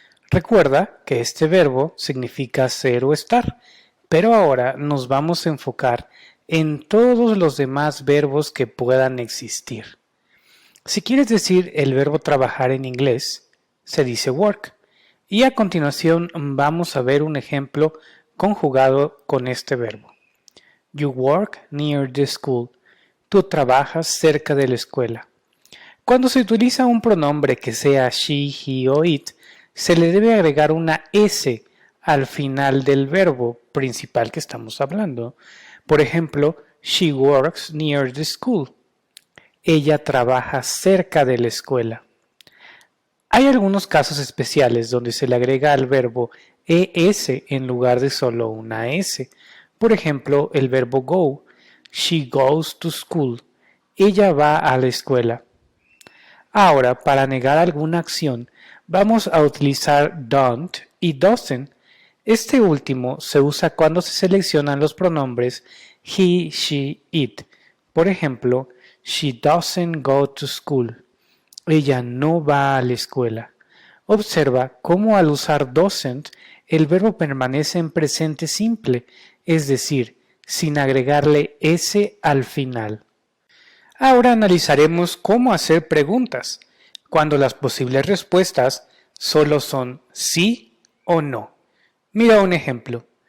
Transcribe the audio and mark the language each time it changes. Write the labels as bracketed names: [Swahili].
[Spanish] Recuerda que este verbo significa ser o estar, pero ahora nos vamos a enfocar en todos los demás verbos que puedan existir. Si quieres decir el verbo trabajar en inglés, se dice work. Y a continuación vamos a ver un ejemplo conjugado con este verbo. [English] You work near the school. [Spanish] Tú trabajas cerca de la escuela. Cuando se utiliza un pronombre que sea she, he o it, se le debe agregar una S al final del verbo principal que estamos hablando. Por ejemplo, [English] she works near the school. [Spanish] Ella trabaja cerca de la escuela. Hay algunos casos especiales donde se le agrega al verbo ES en lugar de solo una S. Por ejemplo, el verbo [English] go. She goes to school. [Spanish] Ella va a la escuela. Ahora, para negar alguna acción, vamos a utilizar don't y doesn't. Este último se usa cuando se seleccionan los pronombres he, she, it. Por ejemplo, [English] she doesn't go to school. [Spanish] Ella no va a la escuela. Observa cómo al usar doesn't, el verbo permanece en presente simple, es decir, sin agregarle s al final. Ahora analizaremos cómo hacer preguntas, cuando las posibles respuestas solo son sí o no. Mira un ejemplo.